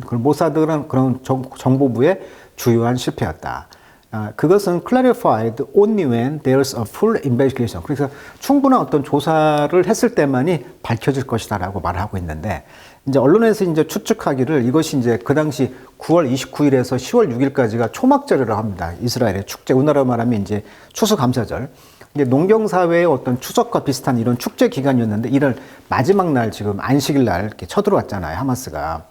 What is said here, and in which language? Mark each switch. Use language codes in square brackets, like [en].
[ko] 그 모사드는 그런 정보부의 주요한 실패였다. 그것은 [en] clarified only when there's a full investigation. [ko] 그래서 충분한 어떤 조사를 했을 때만이 밝혀질 것이다라고 말하고 있는데, 이제 언론에서 이제 추측하기를 이것이 이제 그 당시 9월 29일에서 10월 6일까지가 초막절이라고 합니다. 이스라엘의 축제, 우리나라 말하면 이제 추수감사절. 이제 농경사회의 어떤 추석과 비슷한 이런 축제 기간이었는데, 이를 마지막 날 지금 안식일 날 이렇게 쳐들어왔잖아요, 하마스가.